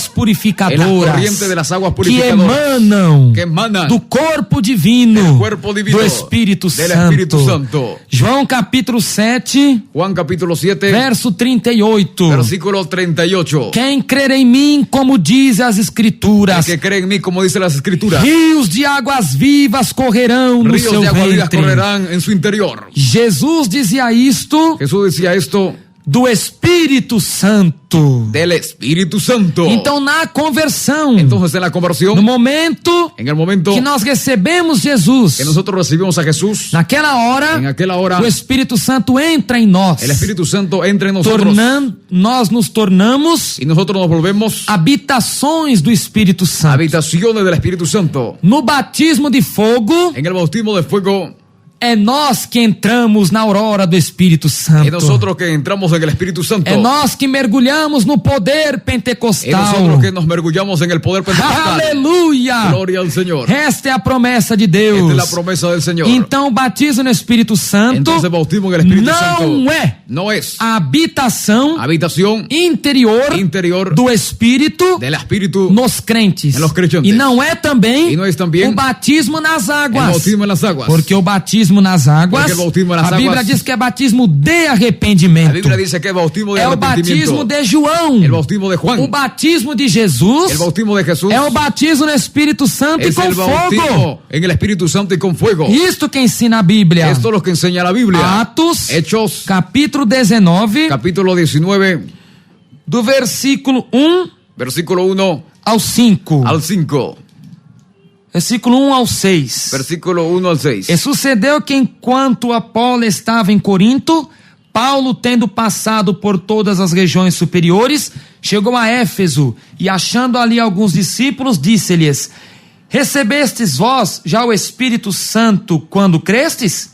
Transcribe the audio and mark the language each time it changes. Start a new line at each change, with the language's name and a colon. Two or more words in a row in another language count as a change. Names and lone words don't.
Spanish: en las purificadoras, corrientes de las aguas que purificadoras,
Portuguese: emanam
Spanish: que emanan
Portuguese: do corpo divino,
Spanish: del cuerpo divino
Portuguese: do Espírito
Spanish: del Santo. Espíritu Santo.
Portuguese: João capítulo 7,
Spanish: Juan capítulo 7,
Portuguese: verso 38.
Spanish: versículo 38.
Portuguese: Quem crer em mim, como diz as Escrituras,
Spanish: El que cree en mí, como dice las Escrituras,
Portuguese: rios de águas vivas correrão no
Spanish: ríos
Portuguese: seu
Spanish: de aguas vivas
Portuguese: ventre.
Spanish: correrán en su interior.
Portuguese: Jesus dizia isto
Spanish: Jesús decía esto
Portuguese: do Espírito Santo.
Spanish: del Espíritu Santo.
Portuguese: Então, na conversão,
Spanish: Entonces en la conversión,
Portuguese: no momento
Spanish: en el momento
Portuguese: que nós recebemos Jesus,
Spanish: que nosotros recibimos a Jesús,
Portuguese: naquela hora,
Spanish: en aquella hora,
Portuguese: o Espírito Santo entra em nós,
Spanish: el Espíritu Santo entra en nosotros
Portuguese: nós nos tornamos
Spanish: y nosotros nos volvemos
Portuguese: habitações do Espírito Santo.
Spanish: habitaciones del Espíritu Santo.
Portuguese: No batismo de fogo,
Spanish: En el bautismo de fuego,
Portuguese: é nós que entramos na aurora do Espírito
Spanish: es
Portuguese: Santo.
Spanish: nosotros que entramos en el Espíritu Santo.
Portuguese: É nós que mergulhamos no poder
Spanish: Es
Portuguese: pentecostal.
Spanish: nosotros que nos mergullamos en el poder pentecostal.
Portuguese: Aleluia!
Spanish: Gloria al Señor.
Portuguese: Esta é a promessa de
Spanish: Esta
Portuguese: Deus.
Spanish: es la promesa del Señor.
Portuguese: Então, o batismo no Espírito Santo
Spanish: Entonces, bautismo en el Espíritu Santo
Portuguese: não é
Spanish: no es
Portuguese: a habitação
Spanish: habitación
Portuguese: interior do Espírito
Spanish: del Espíritu
Portuguese: nos crentes.
Spanish: En los creyentes.
Portuguese: E não é também
Spanish: Y no es también
Portuguese: o batismo nas
Spanish: el
Portuguese: águas.
Spanish: bautismo en las aguas.
Portuguese: Porque o batismo nas águas, Porque o batismo nas a Bíblia águas- diz que é batismo de arrependimento.
Spanish: La Biblia dice que es bautismo de
Portuguese: É o
Spanish: arrepentimiento.
Portuguese: batismo de João.
Spanish: El bautismo de Juan.
Portuguese: O batismo de Jesus
Spanish: El bautismo de Jesús
Portuguese: é o batismo no Espírito Santo e
Spanish: es
Portuguese: com
Spanish: el
Portuguese: fogo.
Spanish: bautismo en el Espíritu Santo y con fuego.
Portuguese: Isto que ensina a Bíblia.
Spanish: Esto es lo que enseña la Biblia.
Portuguese: Atos,
Spanish: Hechos,
Portuguese: capítulo 19,
Spanish: capítulo 19,
Portuguese: do versículo 1
Spanish: versículo 1
Portuguese: ao 5.
Spanish: al 5.
Portuguese: Versículo 1 ao 6.
Spanish: Versículo 1 al 6.
Portuguese: E sucedeu que enquanto Apolo estava em Corinto, Paulo, tendo passado por todas as regiões superiores, chegou a Éfeso e, achando ali alguns discípulos, disse-lhes: recebestes vós já o Espírito Santo quando crestes?